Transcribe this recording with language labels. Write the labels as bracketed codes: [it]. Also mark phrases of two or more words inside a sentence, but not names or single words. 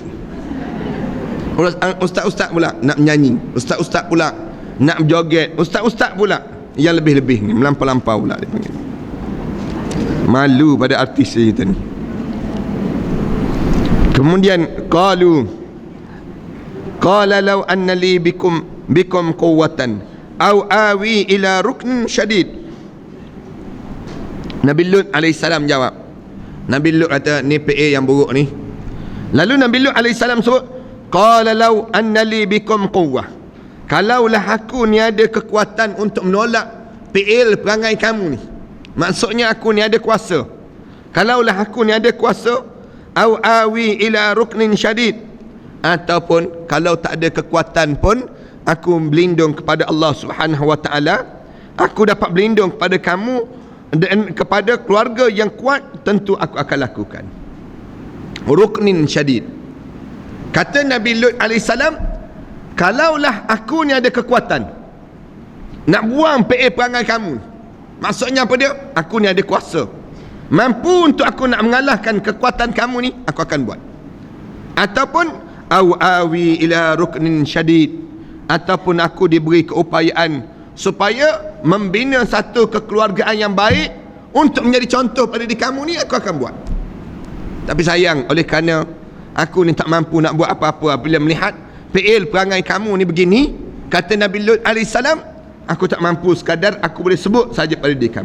[ms] Ustaz-ustaz pula nak menyanyi, ustaz-ustaz pula nak berjoget, ustaz-ustaz pula yang lebih-lebih ni, melampau-lampau pula dia panggil. Malu pada artis kita ni. Kemudian [ar] قال لو أن لي بكم قوة أو آوي إلى ركن شديد. [ms] Nabi Lut alaihissalam jawab. Nabi Lut kata ni PA yang buruk ni. Lalu Nabi Lut alaihissalam sebut, [ar] قال لو أن لي بكم قوة. [ms] Kalaulah aku ni ada kekuatan untuk menolak PL perangai kamu ni. Maksudnya aku ni ada kuasa. Kalaulah aku ni ada kuasa, [ar] أو آوي إلى ركن شديد, [ms] ataupun kalau tak ada kekuatan pun aku berlindung kepada Allah [ar] سبحانه وتعالى, [ms] aku dapat berlindung kepada kamu dan kepada keluarga yang kuat, tentu aku akan lakukan. [ar] ركن شديد. [ms] Kata Nabi Lut alaihissalam, kalaulah aku ni ada kekuatan nak buang PA perangai kamu, maksudnya apa dia? Aku ni ada kuasa, mampu untuk aku nak mengalahkan kekuatan kamu ni, aku akan buat. [ar] Ataupun أو آوي إلى ركن شديد, [ms] ataupun aku diberi keupayaan supaya membina satu kekeluargaan yang baik untuk menjadi contoh pada diri kamu ni, aku akan buat. Tapi sayang, oleh kerana aku ni tak mampu nak buat apa-apa, bila melihat PL perangai kamu ni begini, kata Nabi Lut alaihissalam, aku tak mampu, sekadar aku boleh sebut saja pada diri kamu.